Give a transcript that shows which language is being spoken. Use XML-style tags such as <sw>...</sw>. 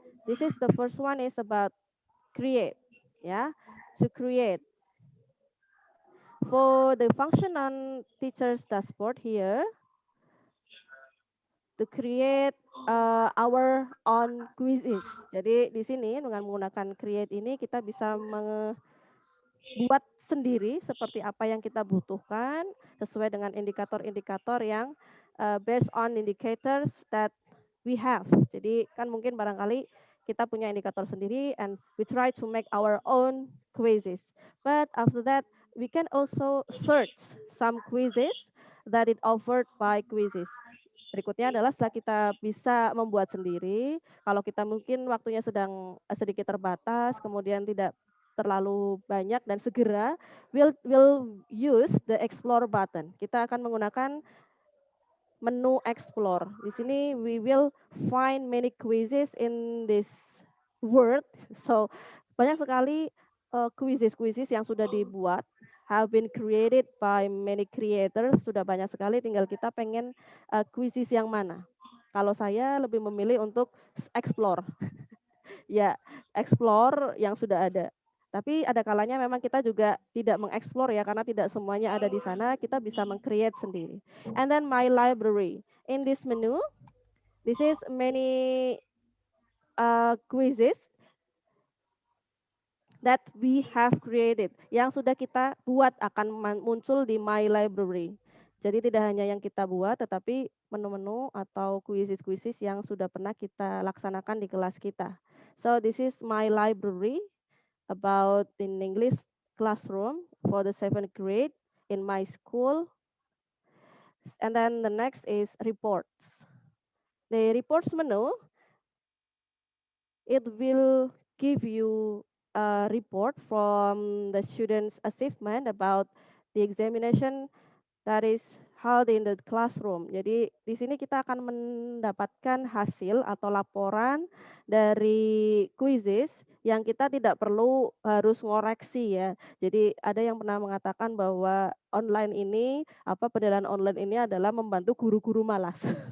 <en>This is the first one is about create, ya, to create. For the function on teacher's dashboard here, to create our own quizzes.</en> <id>Jadi di sini dengan menggunakan create ini kita bisa membuat sendiri seperti apa yang kita butuhkan sesuai dengan indikator-indikator yang</id> <en>based on indicators that we have.</en> <id>Jadi kan mungkin barangkali kita punya indikator sendiri</id> <en>and we try to make our own quizzes. But after that we can also search some quizzes that it offered by quizzes.</en> <id>Berikutnya adalah setelah kita bisa membuat sendiri, kalau kita mungkin waktunya sedang sedikit terbatas, kemudian tidak terlalu banyak dan segera,</id> <en>we'll use the explore button.</en> <id>Kita akan menggunakan menu explore. Di sini</id> <en>we will find many quizzes in this word.</en> <id>So banyak sekali quizzes yang sudah dibuat,</id> <en>have been created by many creators,</en> <id>sudah banyak sekali, tinggal kita pengen quizzes yang mana. Kalau saya lebih memilih untuk explore. Ya, explore yang sudah ada. Tapi ada kalanya memang kita juga tidak mengeksplor ya, karena tidak semuanya ada di sana, kita bisa meng-create sendiri.</id> <en>And then my library. In this menu, this is many quizzes that we have created,</en> <id>yang sudah kita buat akan muncul di My Library. Jadi tidak hanya yang kita buat, tetapi menu-menu atau kuisis-kuisis yang sudah pernah kita laksanakan di kelas kita.</id> <en>So this is My Library about in English classroom for the 7th grade in my school. And then the next is reports. The reports menu, it will give you a report from the students' achievement about the examination that is held in the classroom.</en> <id>Jadi di sini kita akan mendapatkan hasil atau laporan dari quizzes yang kita tidak perlu harus ngoreksi ya. Jadi ada yang pernah mengatakan bahwa online ini, penilaian online ini adalah membantu guru-guru malas.</id>